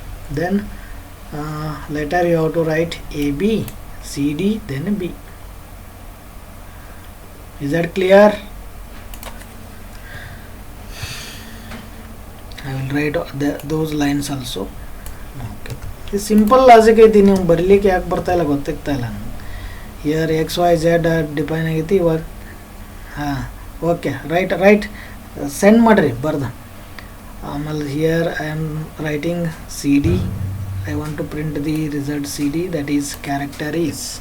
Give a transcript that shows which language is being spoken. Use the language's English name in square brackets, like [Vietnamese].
[English] Then later you have to write AB, CD, then B. Is that clear? I will write those lines also. Okay. Simple logic [Kannada] ಐತಿ, ನೀವು ಬರಲಿಕ್ಕೆ ಯಾಕೆ ಬರ್ತಾ ಇಲ್ಲ ಗೊತ್ತಾಗ್ತಾ ಇಲ್ಲ. [English] Here x y z [Kannada] define ಆಗೈತಿ ಇವಾಗ. ಹಾಂ ಓಕೆ ರೈಟ್ ಸೆಂಡ್ ಮಾಡಿರಿ ಬರ್ದ. ಆಮೇಲೆ [English] Here I am writing C D. I want to print the result CD, that is character is.